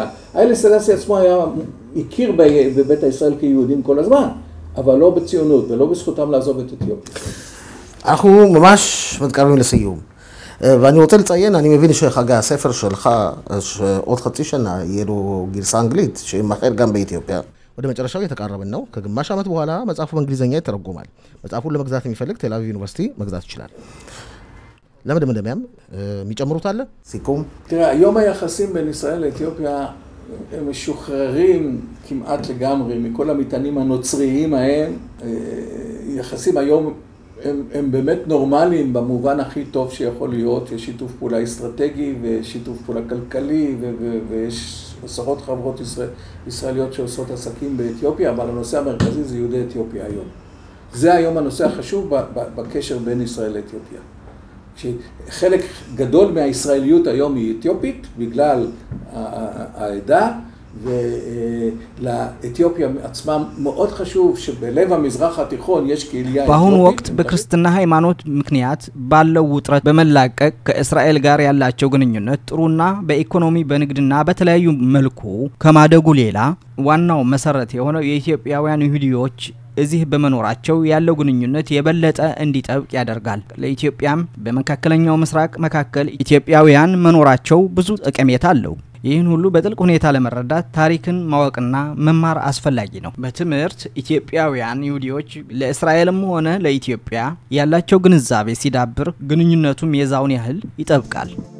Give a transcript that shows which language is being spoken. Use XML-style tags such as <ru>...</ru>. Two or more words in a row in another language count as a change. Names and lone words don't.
<he>היילה סלאסי עצמו הכיר בבית ישראל כיהודים כל הזמן, אבל לא בציונות ולא בזכותם לעזוב את אתיופיה. אנחנו ממש מתקרבים לסיום. ואני רוצה לציין, אני מבין שחגי הספר שלך, שעוד חצי שנה יהיה לו גרסה אנגלית, שמחר גם באתיופיה.</he> <am>ወደ መጨረሻው የተቃረበን ነው። ከግማሽ ዓመት በኋላ መጽሐፉ በእንግሊዘኛ ይተረጎማል። መጽሐፉን ለመግዛት የሚፈልግ ቴል አቪቭ ዩኒቨርሲቲ መግዛት ይችላል። ለመደምደሚያም የሚጨምሩት አለ? סיכום.</am> <he>תראה, היום היחסים בין ישראל לאתיופיה הם משוחררים כמעט לגמרי מכל המטענים הנוצריים ההם. יחסים היום הם באמת נורמליים במובן הכי טוב שיכול להיות. יש שיתוף פעולה אסטרטגי ושיתוף פעולה כלכלי ויש עשרות חברות ישראליות שעושות עסקים באתיופיה, אבל הנושא המרכזי זה יהודי אתיופיה היום. זה היום הנושא החשוב בקשר בין ישראל לאתיופיה. חלק גדול מהישראליות היום היא אתיופית בגלל העדה, ולאתיופיה עצמם מאוד חשוב שבלב המזרח התיכון יש קהילה אתיופית.</he> <am>በአሁኑ ወቅት በክርስትና ሃይማኖት ምክንያት ባለው ውጥረት በመላቀቅ ከእስራኤል ጋር ያላቸው ግንኙነት ጥሩና በኢኮኖሚ በንግድና በተለያዩ መልኩ ከማደጉ ሌላ ዋናው መሰረት የሆነው የኢትዮጵያውያን ይሁዲዎች እዚህ በመኖራቸው ያለው ግንኙነት የበለጠ እንዲጠብቅ ያደርጋል። ለኢትዮጵያም በመካከለኛው ምስራቅ መካከል ኢትዮጵያውያን መኖራቸው ብዙ ጠቀሜታ አለው። ይህን ሁሉ በጥልቅ ሁኔታ ለመረዳት ታሪክን ማወቅና መማር አስፈላጊ ነው። በትምህርት ኢትዮጵያውያን ይሁዲዎች ለእስራኤልም ሆነ ለኢትዮጵያ ያላቸው ግንዛቤ ሲዳብር ግንኙነቱም የዛውን ያህል ይጠብቃል።</am>